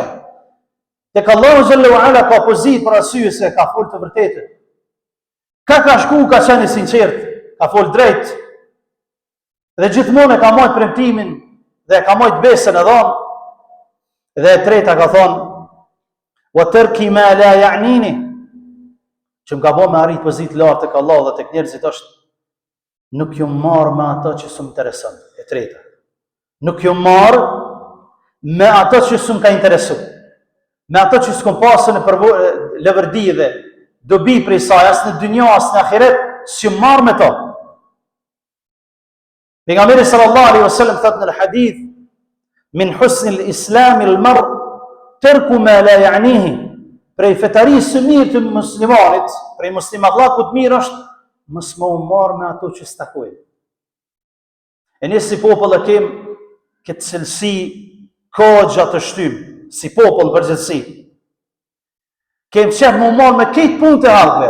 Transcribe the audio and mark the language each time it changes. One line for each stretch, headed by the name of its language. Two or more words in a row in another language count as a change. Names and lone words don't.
Albanian: Tek
Arabic: الله جلاله
Albanian: ala ka pozitë për arsye se ka folë të vërtetën. Ka shku, ka qenë I sinqert, ka folë drejt, dhe gjithmonë e ka marrë premtimin dhe e ka marrë besën e dhënë. Dhe e treta ka thonë:
Arabic: "وترك ما لا يعنيني."
Albanian: Që më ka bo me arrit pozitë lartë tek Allah dhe tek njerëzit është nuk ju marë me ato që s'm intereson. E treta, nuk ju marë me ato që s'm ka interesu, me ato që s'kom pasën e lëvërdi dhe dobi prej saj, as në dynja, as në ahiret, s'ju marë me to. Pejgamberi
Arabic: صلى الله عليه وسلم
Albanian: thot në hadith:
Arabic: "من حسن الإسلام المرء تركه ما لا يعنيه."
Albanian: Prej fetarisë së mirë të muslimanit, prej muslimanllakut mirë është mos më u marr me ato që s'takojnë. E ne si popull e kem këtë cilësi ka gjatë të shtym, si popull përgjithësi. Kem qef më u marr me këtë punë të halve.